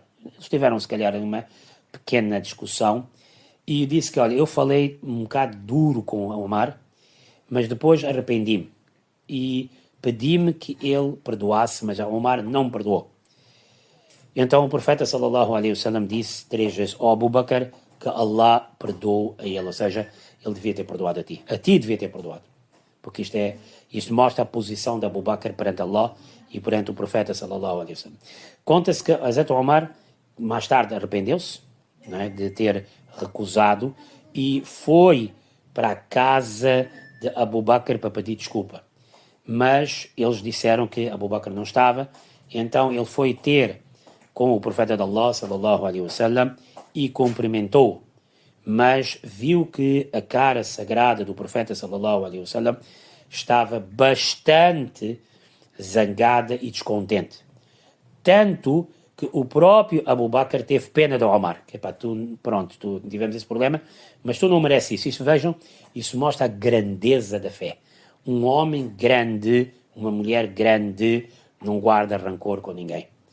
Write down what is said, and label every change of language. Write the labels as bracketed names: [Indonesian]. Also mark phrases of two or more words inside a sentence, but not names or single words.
[Portuguese] Eles tiveram, se calhar, uma pequena discussão, e disse que, olha, eu falei um bocado duro com o Omar, mas depois arrependi-me e pedi-me que ele perdoasse, mas Omar não me perdoou. Então o profeta [Arabic] صلى الله عليه وسلم [Portuguese] disse 3 vezes ao Abu Bakr que Allah perdoou a ele, ou seja, ele devia ter perdoado a ti devia ter perdoado, porque isto mostra a posição de Abu Bakr perante Allah e perante o profeta [Arabic] صلى الله عليه وسلم. [Portuguese] Conta-se que Hazrat Omar mais tarde arrependeu-se, não é, de ter recusado e foi para a casa de Abu Bakr para pedir desculpa. Mas eles disseram que Abu Bakr não estava, então ele foi ter com o profeta de Allah, [Arabic] صلى الله عليه وسلم, [Portuguese] e cumprimentou, mas viu que a cara sagrada do profeta, [Arabic] صلى الله عليه وسلم, [Portuguese] estava bastante zangada e descontente. Tanto que o próprio Abu Bakr teve pena de Omar, que é tu tivemos esse problema, mas tu não mereces isso. Vejam, isso mostra a grandeza da fé. Um homem grande, uma mulher grande, não guarda rancor com ninguém.